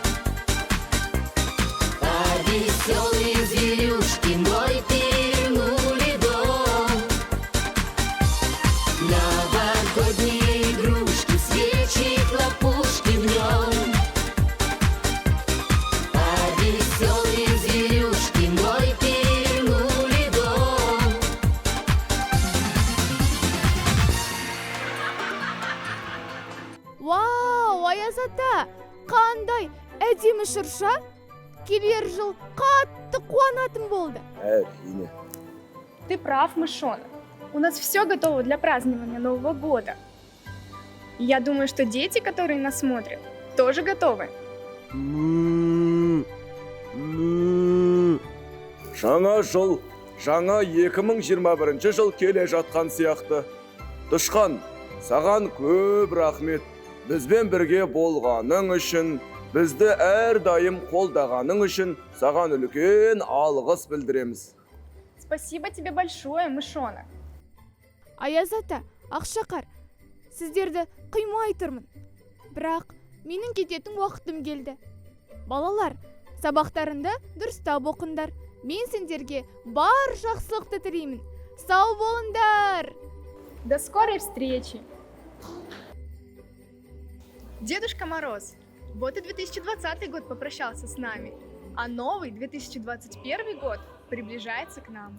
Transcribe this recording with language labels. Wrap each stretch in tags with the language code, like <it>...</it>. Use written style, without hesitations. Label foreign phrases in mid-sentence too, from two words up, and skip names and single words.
<ru>А веселые зверюшки мой перевернули дом. Новогодние игрушки, свечи, хлопушки в нем. А веселые зверюшки мой перевернули дом.</ru> <kk>Вау, Аяз ата, қандай әдемі шырша! Келер жыл қатты қуанатын болды. Әрине.</kk> <ru>Ты прав, мышонок. У нас все готово для празднования Нового года. И я думаю, что дети, которые нас смотрят, тоже готовы.</ru> <kk>Жаңа жыл, жаңа 2021 жыл келе жатқан сияқты. Дұшқан, саған көп рахмет. Бізбен бірге болғаның үшін, бізді әрдайым қолдағаның үшін саған үлкен алғыс білдіреміз.</kk> <ru>Спасибо тебе большое, мышонок.</ru> <kk>Аяз ата, Ақшақар, сіздерді қимай тұрмын. Бірақ менің кететін уақытым келді. Балалар, сабақтарында дұрыстап оқыңдар. Мен сендерге бар жақсылықты тілеймін. Сау болыңдар!</kk> <ru>До скорой встречи! Дедушка Мороз, вот и 2020 год попрощался с нами, а новый 2021 год приближается к нам.</ru>